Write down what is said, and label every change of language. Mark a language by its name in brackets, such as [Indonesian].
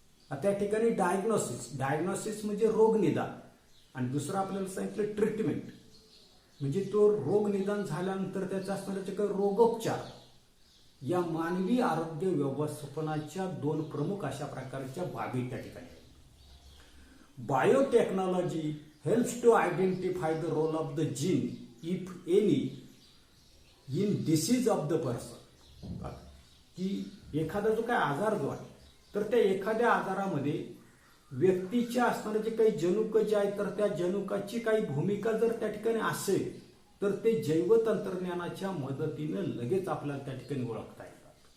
[Marathi] त्या ठिकाणी डायग्नोसिस म्हणजे रोग निदान, आणि दुसरं आपल्याला सांगितलं ट्रीटमेंट म्हणजे तो रोग निदान झाल्यानंतर त्याचा असणारे जे काही रोगोपचार, या मानवी आरोग्य व्यवस्थापनाच्या दोन प्रमुख अशा प्रकारच्या बाबी त्या ठिकाणी. [English] Biotechnology helps to identify the role of the gene if any in disease of the person. [Marathi] की एखादा जो काय आजार जो आहे तर त्या एखाद्या आजारामध्ये व्यक्तीच्या असणारे जे काही जनुक जे आहे तर त्या जनुकाची काही भूमिका जर त्या ठिकाणी असेल तर ते जैवतंत्रज्ञानाच्या मदतीने लगेच आपल्याला त्या ठिकाणी ओळखता येतात.